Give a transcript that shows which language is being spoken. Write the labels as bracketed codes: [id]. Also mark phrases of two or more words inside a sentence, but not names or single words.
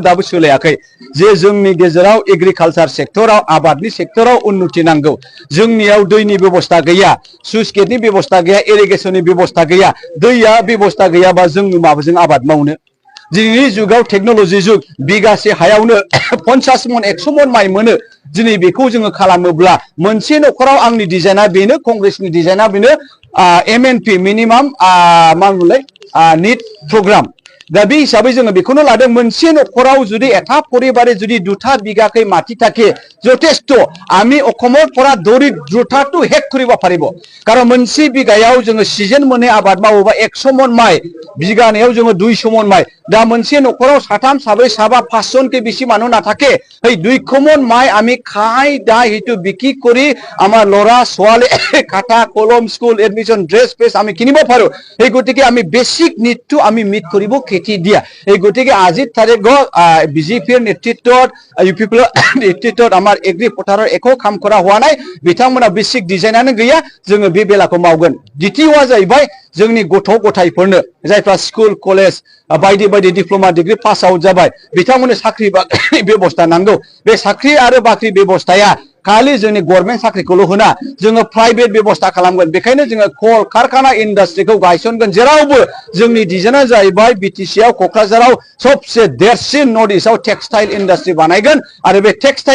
[brx] दाबो सोलायाखै जे जोंनि गेजेराव एग्रिकालचार सेक्टराव आबादनि सेक्टराव उन्नति नांगौ जोंनियाव दैनि बेबस्था गैया सुइस गेटनि बेबस्था गैया इरिगेसननि बेबस्था गैया दैया बेबस्था गैयाबा जोंनि माबाजों आबाद मावनो दिनैनि जुगाव टेक्न'लजि जुग बिगासे हायावनो 50 मन 100 मन माइ मोनो दिनै बेखौ जोङो खालामोब्ला मोनसे न'खराव आंनि डिजाइना बेनो कंग्रेसनि डिजाइना बेनो MNP मिनिमाम मा होनोलाय निट प्रग्राम दा बे हिसाबै जोङो बेखौनो लादों मोनसे न'खराव जुदि [as] এটা পরিবারে যদি 2টা বিঘাকৈ মাটি থাকে যথেষ্ট আমি অসমৰ পৰা দৰিদ্ৰতাটো হেক কৰিব পাৰিব কাৰণ [brx] मोनसे बिघायाव जोङो सिजन मने आबाद मावोबा 100 मन माइ बिगानायाव जोङो 200 मन माइ दा मोनसे न'खराव साथाम साब्रै साबा 5 जनके बेसि [as] মানুহ নাথাকে এই 200 [brx] मन माइ [as] আমি খাই দা হিটো বিক্রি কৰি আমাৰ লৰা ছোৱালী খাতা কলম [en] school admission dress [as] পেছ আমি কিনিব পাৰো এই গতিকে আমি বেসিক নিডটো আমি মিট কৰিব দিয়া এই গতিকে আজিৰ তাৰিখত বিজেপিৰ নেতৃত্বত UPPL নেতৃত্বত আমাৰ এগ্ৰি পথাৰৰ একো কাম কৰা হোৱা নাই [brx] बिथांमोना बेसिक डिजाइनानो गैया जोङो बे बेलाखौ मावगोन द्वितीयआ जाहैबाय जोंनि गथ' गथायफोरनो जायफ्रा स्कुल कलेज बायदि बायदि [en] diploma degree pass out [brx] जाबाय बिथांमोननो साख्रि बाख्रि बेबस्था नांगौ बे साख्रि आरो बाख्रि बेबस्थाया खालि जोंनि गभर्नमेन्ट साख्रिखौल' होना जोङो प्राइभेट बेबस्था खालामगोन बेखायनो जोङो कल कारखाना इन्डास्ट्रिखौ गायसनगोन जेरावबो जोंनि डिजाइना जाहैबाय BTC आव क'क्राझाराव सबसे देरसिन [en] north eastआव textile industry [brx] बानायगोन आरो बे टेक्सटाइल